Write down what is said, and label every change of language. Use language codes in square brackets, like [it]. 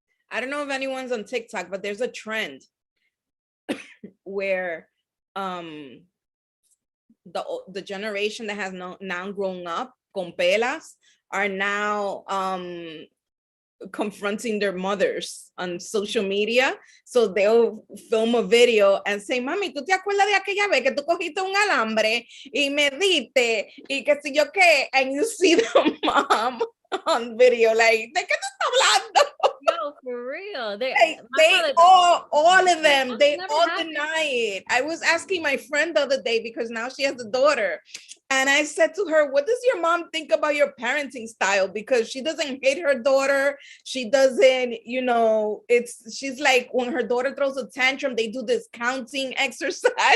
[en] I don't know if anyone's on TikTok, but there's a trend where the generation that has now grown up [es] con pelas [en] are now confronting their mothers on social media. So they'll film a video and say, [es] mami, ¿tú te acuerdas de aquella vez que tú cogiste un alambre y me diste y qué sé yo qué? [en] And you see the mom on video like, [es] ¿de qué tú estás hablando? [en] No, for real. They all of them, they all deny it. I was asking my friend the other day because now she has a daughter And I said to her, what does your mom think about your parenting style? Because she doesn't hate her daughter. She doesn't, she's like, when her daughter throws a tantrum, they do this counting exercise.